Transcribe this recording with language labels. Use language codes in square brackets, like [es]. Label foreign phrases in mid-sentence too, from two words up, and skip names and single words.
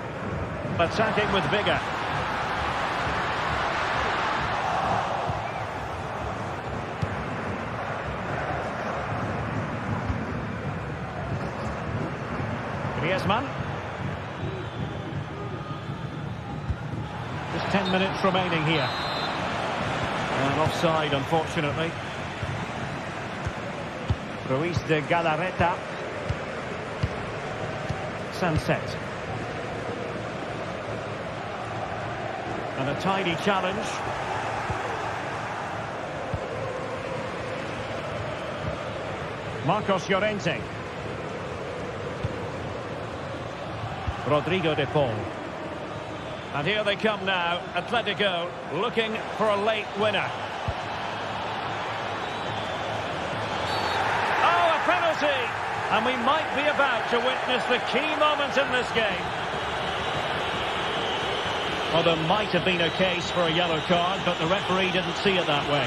[en] Attacking with vigour. Griezmann. Just 10 minutes remaining here. And offside, unfortunately. Ruiz de Galarreta. Sunset. And a tidy challenge. Marcos Llorente. Rodrigo de Paul. And here they come now, Atletico looking for a late winner. Oh, a penalty! And we might be about to witness the key moment in this game. Well, there might have been a case for a yellow card, but the referee didn't see it that way.